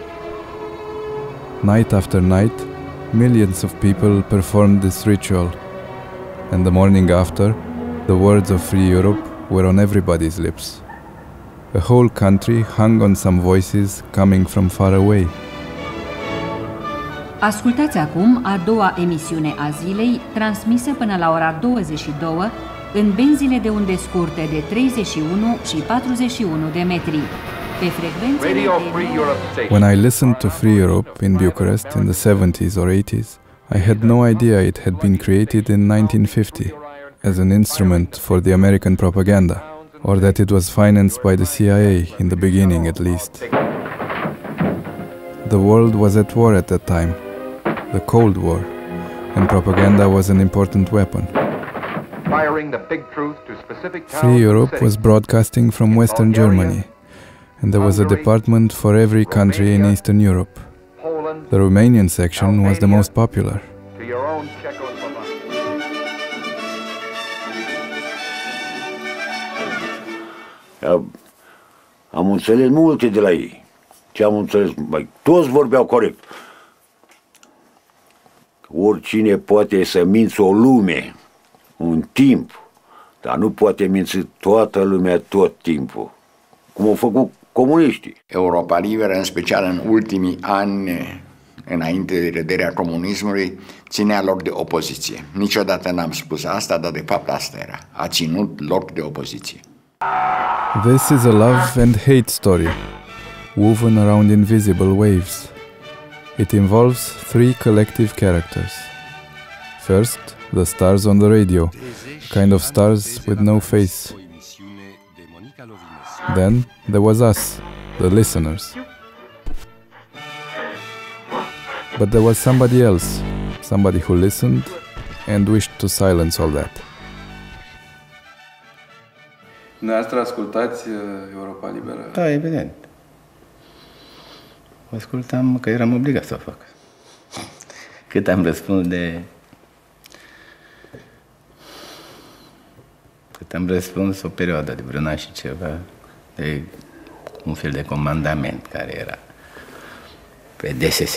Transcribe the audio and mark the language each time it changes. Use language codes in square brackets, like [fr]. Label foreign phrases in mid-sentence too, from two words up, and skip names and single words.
[en] Night after night, millions of people performed this ritual, and the morning after, the words of Free Europe were on everybody's lips. The whole country hung on some voices coming from far away. [ro] Ascultați acum a doua emisiune a zilei, transmisă până la ora 22 în benzile de unde scurte de 31 și 41 de metri. Pe frecvențele de... [en] When I listened to Free Europe in Bucharest in the 70s or 80s, I had no idea it had been created in 1950 as an instrument for the American propaganda, or that it was financed by the CIA in the beginning at least. The world was at war at that time, the Cold War, and propaganda was an important weapon. Free Europe was broadcasting from Western Germany, and there was a department for every country in Eastern Europe. The Romanian section was the most popular. [ro] Am înțeles multe de la ei. Ce am înțeles? Toți vorbeau corect. Oricine poate să minți o lume, un timp, dar nu poate minți toată lumea tot timpul, cum au făcut comuniștii. Europa Liberă, în special în ultimii ani, înainte de rederea comunismului, ținea loc de opoziție. Niciodată n-am spus asta, dar de fapt asta era. A ținut loc de opoziție. [en] This is a love and hate story, woven around invisible waves. It involves three collective characters. First, the stars on the radio, kind of stars with no face. Then there was us, the listeners. But there was somebody else, somebody who listened and wished to silence all that. [ro] Dumneavoastră ascultați Europa Liberă? Da, evident. O ascultam că eram obligat să o fac. Cât am răspuns o perioadă de vreun an și ceva, de un fel de comandament care era pe DSS.